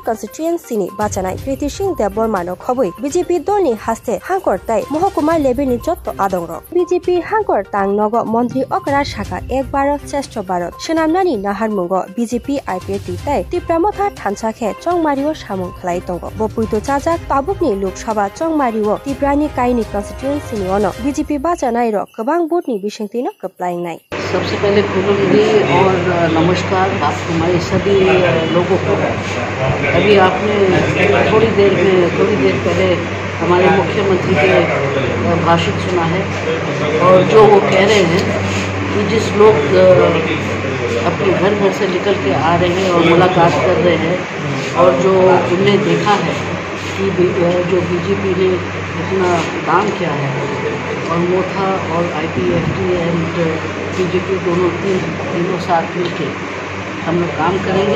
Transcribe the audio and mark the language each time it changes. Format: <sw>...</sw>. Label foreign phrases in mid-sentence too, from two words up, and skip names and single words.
<trp>constituency ni bajanai Kriti Singh Debormano Khobui BJP Doni Haste Hankor Tai Mohokuma Lebini Jotto Adongro BJP Hankor Tangnogo Montri Okara Shaka Ekbaro Chesto Barot Shenamnani Naharmungo BJP IPT Tai Tipramotha Thansakhe Chongmario Samung Khlai Tongo Bopuito Chajak Tabukni Lok Sabha Chongmario Tiprani Kaini constituency ni ono BJP bajanai ro Kabang Board ni Bishingtino Kaplying Nai</trp> <hi>सबसे पहले खुलूंगी और नमस्कार आप हमारे सभी लोगों को। अभी आपने थोड़ी देर पहले हमारे मुख्यमंत्री के भाषण सुना है और जो वो कह रहे हैं कि जिस लोग अपने घर से निकल के आ रहे हैं और मुलाकात कर रहे हैं और जो उनने देखा है कि जो बीजेपी ने इतना काम किया है और मोथा और IPFT एंड बीजेपी तीनों साथ मिलके हम लोग काम करेंगे।</hi>